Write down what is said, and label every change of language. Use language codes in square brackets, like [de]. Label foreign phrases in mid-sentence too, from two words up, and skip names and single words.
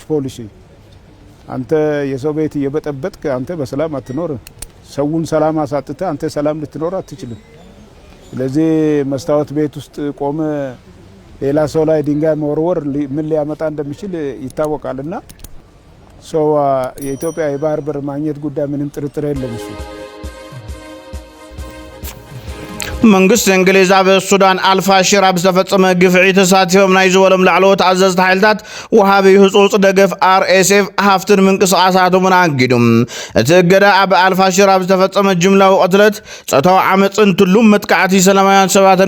[am] ፖሊሲ አንተ የሰው ቤት እየበጠበጥክ አንተ በሰላም አትኖር ሰውን ሰላም አሳጥተ አንተ ሰላም ልትኖር አትችልም ስለዚህ መስታወት ቤት ውስጥ ቆመ ሌላ ሰው ላይ ድንጋይ መወርወር ምን ሊያመጣ እንደሚችል ይታወቃልና ሰው የኢትዮጵያ የባህር በር ማግኘት ጉዳይ ምንም ጥርጥር የለም እሱ [ti] መንግስት እንግሊዝ ኣብ ሱዳን አልፋሽር ኣብ ዝተፈጸመ ግፍዒ ተሳቲፎም ናይ ዝበሎም ላዕለዎት ኣዘዝቲ ሓይልታት ወሃቢ ህጹጽ ደገፍ RSF ሃፍትን ምንቅስቓሳቶምን ኣጊዱ እቲ እገዳ ኣብ አልፋሽር ኣብ ዝተፈጸመ ጅምላዊ ቅትለት ጾታዊ ዓመፅን ትሉም መጥቃዕቲ ሰላማውያን ሰባትን